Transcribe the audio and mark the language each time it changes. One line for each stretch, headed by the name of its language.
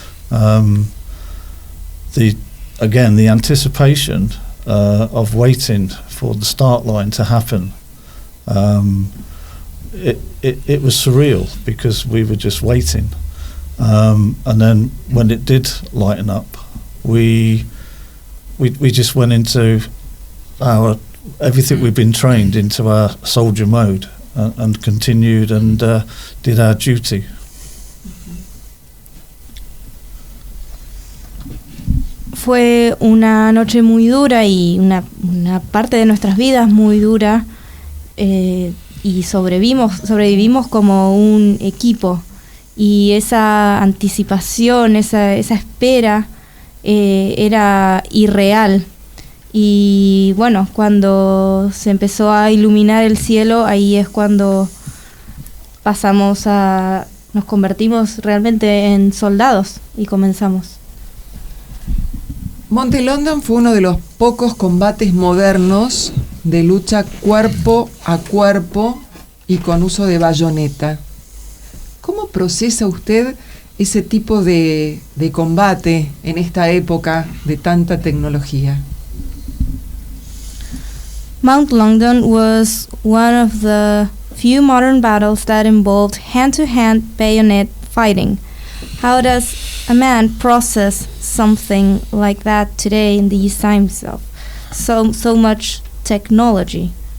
English: The anticipation of waiting for the start line to happen, it was surreal because we were just waiting, and then when it did lighten up, we just went into everything we've been trained into our soldier mode and continued and did our duty.
Spanish: Fue una noche muy dura y una parte de nuestras vidas muy dura, y sobrevivimos como un equipo, y esa anticipación, esa espera era irreal. Y bueno, cuando se empezó a iluminar el cielo, ahí es cuando nos convertimos realmente en soldados y comenzamos. Monte London fue uno de los pocos combates modernos de lucha cuerpo a cuerpo y con uso de bayoneta. ¿Cómo procesa usted ese tipo de combate en esta época de tanta tecnología?
English: Mount London was one of the few modern battles that involved hand-to-hand bayonet fighting. How does a man process something like that today in these times of so much technology?